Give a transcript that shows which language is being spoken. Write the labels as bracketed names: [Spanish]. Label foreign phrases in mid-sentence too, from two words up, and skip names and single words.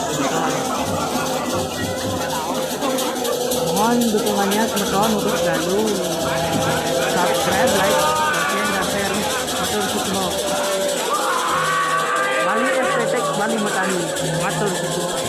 [Indonesian] mohon dukungannya teman-teman untuk selalu subscribe, like, dan share [Balinese] matur sukumo [Indonesian] Bali estetik Bali Matani [Balinese] matur sukumo.